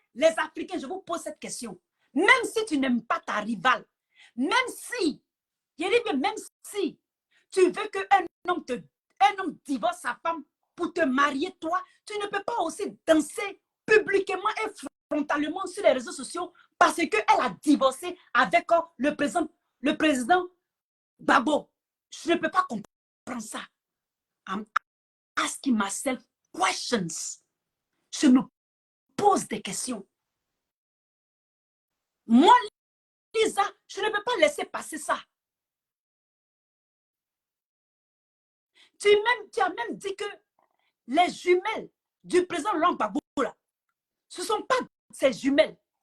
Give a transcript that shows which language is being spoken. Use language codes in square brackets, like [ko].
[fr] Les Africains, je vous pose cette question. Même si tu n'aimes pas ta rivale, même si, même si tu veux qu'un homme divorce sa femme pour te marier toi, tu ne peux pas aussi danser publiquement et frontalement sur les réseaux sociaux parce qu'elle a divorcé avec le président Gbagbo. Je ne peux pas comprendre ça. [en] I'm asking myself questions. [fr] Je me pose des questions. Moi, Lisa, je ne peux pas laisser passer ça. Tu as même dit que les jumelles du président Laurent Gbagbo, ce ne sont pas ces jumelles.